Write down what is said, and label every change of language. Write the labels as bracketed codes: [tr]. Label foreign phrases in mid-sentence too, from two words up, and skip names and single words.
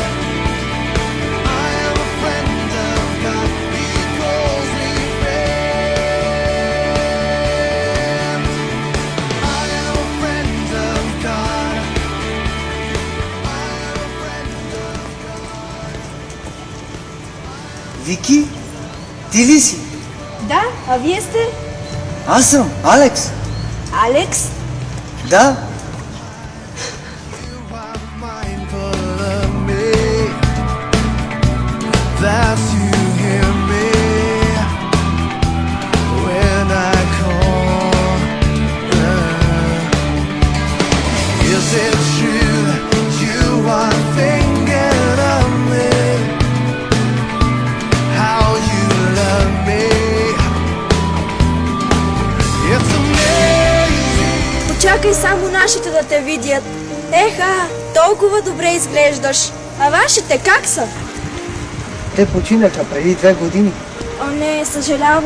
[en] I am a friend of God. He calls me friend. I am a friend of God. I am a friend of God. [bg] Вики, ти ли си? Да, а вие сте? Аз съм Алекс. Алекс? Да, [en] You are mindful of me. That you hear me when I call. Is it true you are thinking of me? How you love me? It's amazing. [bg] Почакай само нашите да те видят. Еха, толкова добре изглеждаш. А вашите как са? те починаха преди 2 години. О, не, съжалявам.